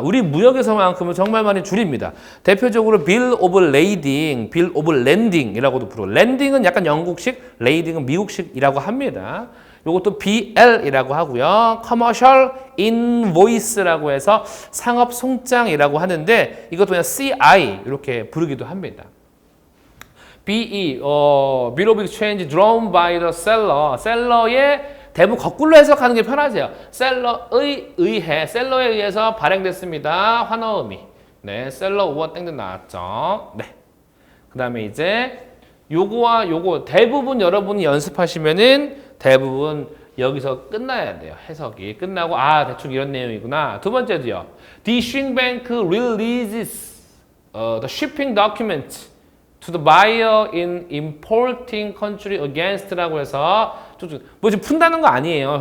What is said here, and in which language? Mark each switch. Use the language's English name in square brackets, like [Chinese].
[Korean] 우리 무역에서만큼은 정말 많이 줄입니다. 대표적으로 bill of lading, bill of landing이라고도 부르고 landing은 약간 영국식, lading은 미국식이라고 합니다. 요것도 BL이라고 하고요. commercial invoice라고 해서 상업 송장이라고 하는데 이것도 그냥 CI 이렇게 부르기도 합니다. [English] BE, bill of exchange drawn by the seller. [Korean] 셀러의 대부분 거꾸로 해석하는 게 편하세요. 셀러의 의해, 셀러에 의해서 발행됐습니다. 환어음이. 네, 셀러 우어 땡땡 나왔죠. 네. 그 다음에 이제 요거와 요거 대부분 여러분이 연습하시면은 대부분 여기서 끝나야 돼요. 해석이 끝나고 아 대충 이런 내용이구나. 두 번째도요. [English] The issuing bank releases the shipping document to the buyer in importing country against [Korean] 라고 해서 뭐 지금 푼다는 거 아니에요.